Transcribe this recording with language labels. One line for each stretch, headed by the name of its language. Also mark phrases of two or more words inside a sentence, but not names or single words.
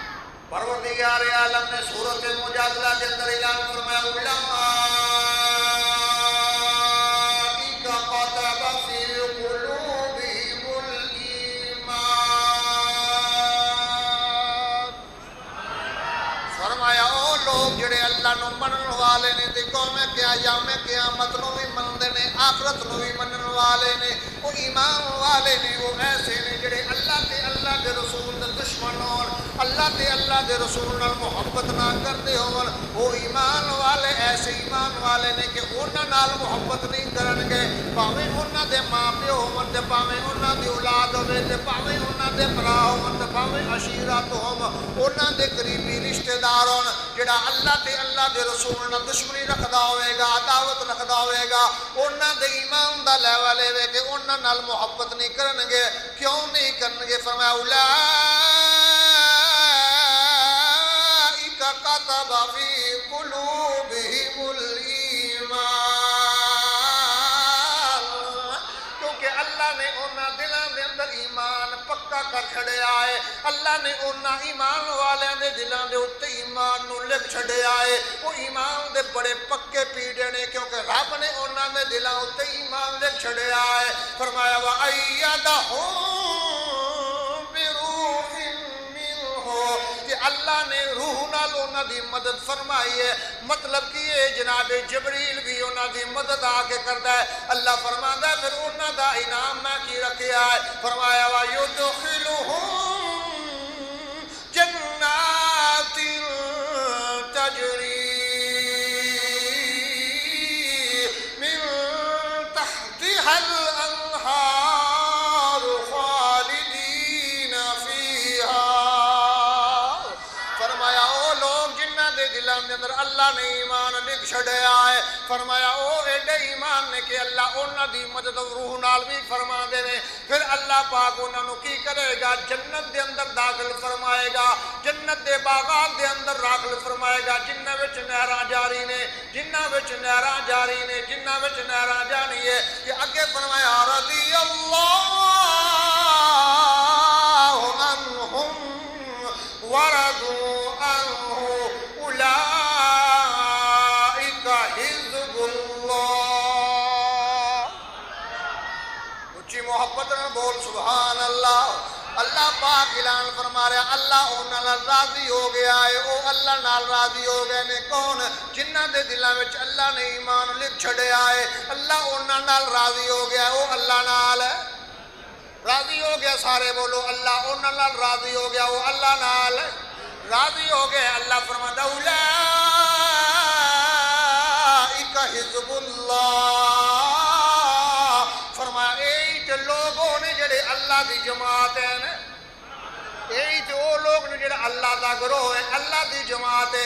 Urdu: پروردگار عالم نے سورۃ المجادلہ کے اندر اعلان فرمایا
Arabic: اولئک کتب فی قلوبہم الایمان.
Punjabi: فرمایا او لوگ جڑے اللہ نو منن والے نے, تے قوم قیامت نو بھی منندے نے, آخرت نو بھی منن والے نے, وہ ایمان والے نے, وہ ایسے نے جڑے اللہ تے اللہ دے رسول دے دشمن ہون, اللہ تے اللہ دے رسول نال محبت نہ کردے ہون. وہ ایمان والے ایسے ایمان والے نے کہ انہاں نال محبت نہیں کرن گے, بھاویں انہاں دے ماں پیو ہون, تے بھاویں انہاں دی اولاد ہوے, تے بھاویں انہاں دے بھرا ہون, تے بھاویں عشیرتہم انہاں دے قریبی رشتہ دار ہون. جڑا اللہ تے اللہ دے رسول نال دشمنی رکھدا ہوئے گا, عداوت رکھدا ہوئے گا, انہاں دے ایمان دا لیول اے کہ انہاں نال محبت نہیں کرن گے. کیوں نہیں کرن گے؟
Urdu: فرمایا
Arabic: اولئک کتب فی قلوبہم الایمان.
Punjabi: کیونکہ اللہ نے انہاں دلاں دے اندر ایمان پکا کر چھڑیا ہے. اللہ نے انہاں ایمان والیاں دے دلاں دے اوتے ایمان نو لکھ چھڑیا ہے. وہ ایمان دے بڑے پکے پیڑے نے, کیونکہ رب نے انہاں دے دلاں اوتے ایمان لکھ چھڑیا ہے. فرمایا
Arabic: وَأَيَّدَهُم بِرُوحٍ مِّنْهُ,
Punjabi: کہ اللہ نے روح نال انہاں دی مدد فرمائی ہے. مطلب کہ یہ جناب جبریل بھی انہاں دی مدد آ کے کردا ہے. اللہ فرماندا ہے پھر انہاں دا انعام میں کی رکھیا ہے.
Urdu: فرمایا
Arabic: وَيُدْخِلُهُم جنات تجری من تحتها الانہار خالدین فیہا.
Punjabi: فرمایا او لوگ جنہاں دے دلاں دے اندر اللہ نے ایمان لکھ چھڑیا ہے, فرمایا او ایڈے ایمان نے کہ اللہ انہاں دی مدد روح نال بھی فرما دے نے. پھر اللہ پاک انہاں نو کی کرے گا؟ جنت دے اندر داخل فرمائے گا, جنت دے باغات دے اندر داخل فرمائے گا, جنہاں وچ نہراں جاری نے, جنہاں وچ نہراں جاری نے, جنہاں وچ نہراں جانی ہے. کہ اگے فرمایا
Arabic: رضی اللہ عنہم ورضوا عنہ اولئک حزب اللہ.
Punjabi: اچھی محبت نال بول
Arabic: سبحان اللہ.
Punjabi: اللہ پاک اعلان فرما رہا اللہ انہاں نال راضی ہو گیا ہے. او اللہ نال راضی ہو گئے نے کون؟ جنہاں دے دلاں وچ اللہ نے ایمان لکھ چھڑیا ہے. اللہ انہاں نال راضی ہو گیا ہے. او اللہ نال راضی ہو گیا. سارے بولو اللہ انہاں نال راضی ہو گیا, او اللہ نال راضی ہو گئے.
Urdu: اللہ فرماتا
Arabic: اولئک حزب اللہ.
Punjabi: فرمایا یہی تے لوگوں نے جڑے اللہ دی جماعت ہیں, یہی تے وہ لوگ نے جڑے اللہ دا گروہ ہے, اللہ دی جماعت ہے.